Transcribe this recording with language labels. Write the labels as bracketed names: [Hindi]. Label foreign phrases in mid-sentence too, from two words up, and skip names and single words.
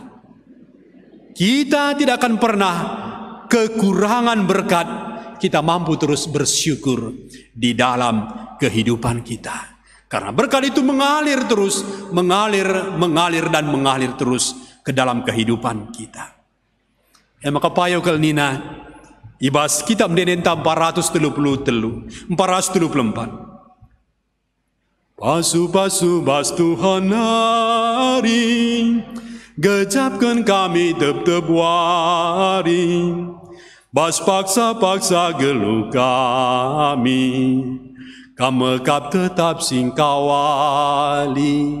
[Indonesian] Kita tidak akan pernah kekurangan berkat. Kita mampu terus bersyukur di dalam kehidupan kita. Karena berkat itu mengalir terus, mengalir dan mengalir terus ke dalam kehidupan kita. [Batak Karo] Maka payo kelnina ibas kitab denenta 434. Pasu-pasu bas Tuhan hari, gejapkan kami tep-tep wari, bas paksa-paksa geluh kami, kamekap tetap singkawali.